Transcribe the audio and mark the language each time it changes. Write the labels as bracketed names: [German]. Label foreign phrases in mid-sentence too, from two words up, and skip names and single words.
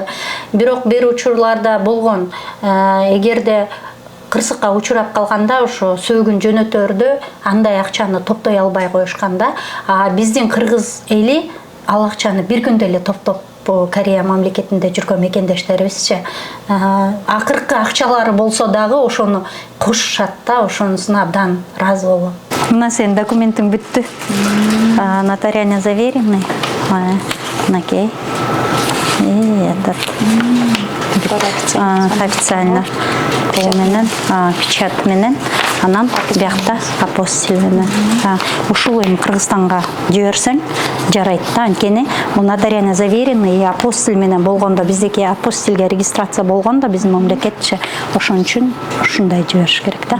[Kyrgyz] Бирок бир учурларда болгон, эгерде кырсыкка учурап калганда ошо сөөгүн жөнөтөрдө андай акчаны топтой албай коюшканда, биздин кыргыз эли ал акчаны бир күндө эле топтоп Корея мамлекетинде жүргөн мекендештерибизче акыркы акчалары болсо дагы ошону кошушат да, ошонусуна абдан ыраазы болом. Мына сенин документиң бүттү. [Russian] Нотариально заверенный. [Kyrgyz] Накей. [Russian] И этот официально [Kyrgyz] менен, печать менен, анан биякта апостиль менен. Ушул эми Кыргызстанга жиберсең жарайт да, анткени бул [Russian] нотариально заверенный и [Kyrgyz] апостиль менен болгондо, биздики апостильге регистрация болгондо биздин мамлекетче, ошон үчүн ушундай жибериш керек да.